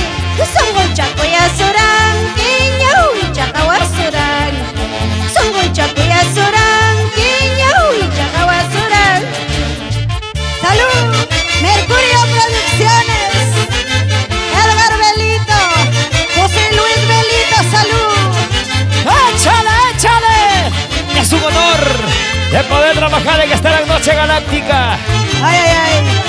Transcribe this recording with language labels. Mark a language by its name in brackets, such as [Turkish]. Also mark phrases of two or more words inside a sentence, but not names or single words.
[Quechua] Sunguncha kuyasuranki, ñahuicha kawasuranki. Sunguncha kuyasuranki, ñahuicha kawasuranki. [Spanish] ¡Salud! Mercurio Producciones, Edgar Belito, José Luis Belito, ¡salud! ¡Échale! Es un honor de poder trabajar en esta noche galáctica. ¡Ay, ay, ay!